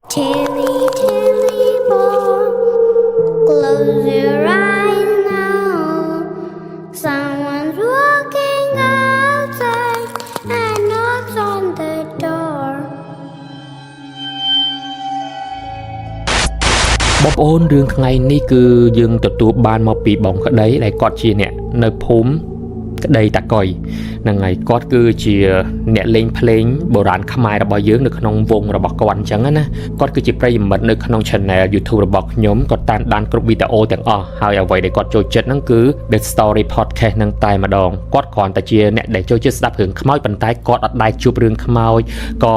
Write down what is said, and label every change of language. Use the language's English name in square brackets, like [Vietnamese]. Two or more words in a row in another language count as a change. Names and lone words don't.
[English] Tilly, Tilly boy, close your eyes now. Someone's walking outside and knocks on the door. [Khmer] បងប្អូនរឿងថ្ងៃនេះគឺយើងទទួលបានមកពីបងក្តីដែលគាត់ជាអ្នកនៅភូមិក្តីតាកុយហ្នឹងហើយគាត់គឺជាអ្នកលេងភ្លេងបុរាណខ្មែររបស់យើងនៅក្នុងវងរបស់គាត់អញ្ចឹងណាគាត់គឺជាប្រិយមិត្តនៅក្នុង [English] Channel YouTube [Khmer] របស់ខ្ញុំគាត់តាមដានគ្រប់វីដេអូទាំងអស់ហើយអ្វីដែលគាត់ចូលចិត្តហ្នឹងគឺ The Story Podcast ហ្នឹងតែម្ដងគាត់គ្រាន់តែជាអ្នកដែលចូលចិត្តស្ដាប់រឿងខ្មោចប៉ុន្តែគាត់អត់ដែលជួបរឿងខ្មោចក៏